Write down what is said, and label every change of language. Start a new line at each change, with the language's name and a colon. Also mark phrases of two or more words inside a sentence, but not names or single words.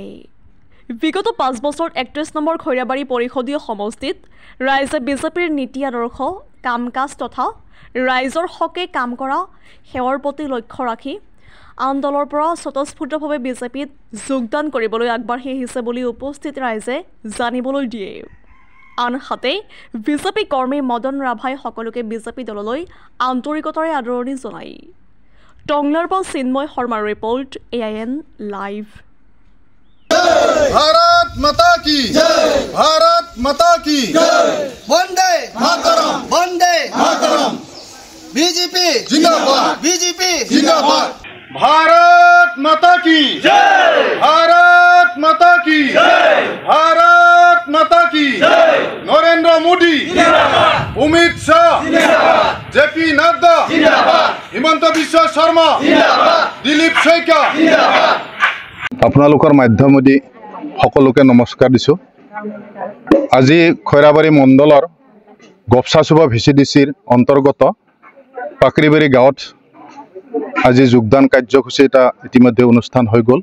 Assamese: বিগত 5 বছৰ 31 নম্বৰ খৈৰাবাৰী পৰিষদীয় সমষ্টিত ৰাইজে বিজেপিৰ নীতি আদৰ্শ কাম কাজ তথা ৰাইজৰ হকে কাম কৰা সেৱাৰ প্ৰতি লক্ষ্য ৰাখি আন দলৰ পৰা স্বতঃস্ফূৰ্তভাৱে বিজেপিত যোগদান কৰিবলৈ আগবাঢ়ি আহিছে বুলি উপস্থিত ৰাইজে জানিবলৈ দিয়ে। আনহাতে বিজেপি কৰ্মী মদন ৰাভাই সকলোকে বিজেপি দললৈ আন্তৰিকতাৰে আদৰণি জনায়। টংলাৰ পৰা চিন্ময় শৰ্মাৰ ৰিপৰ্ট AIN লাইভ।
Hindi: भारत माता की जय, भारत माता की जय, वंदे मातरम, वंदे मातरम, बीजेपी जिंदाबाद, बीजेपी जिंदाबाद, भारत माता की जय, भारत माता की जय, भारत माता की जय, नरेंद्र मोदी जिंदाबाद, अमित शाह जिंदाबाद, JP नड्डा जिंदाबाद, हिमंत बिश्व शर्मा जिंदाबाद, दिलीप शइकिया जिंदाबाद।
Assamese: আপোনালোকৰ মাধ্যমেদি সকলোকে নমস্কাৰ দিছোঁ। আজি খৈৰাবাৰী মণ্ডলৰ গপচাচুবা ভিচিডিচিৰ অন্তৰ্গত পাকৰিবাৰী গাঁৱত আজি যোগদান কাৰ্যসূচী এটা ইতিমধ্যে অনুষ্ঠান হৈ গ'ল।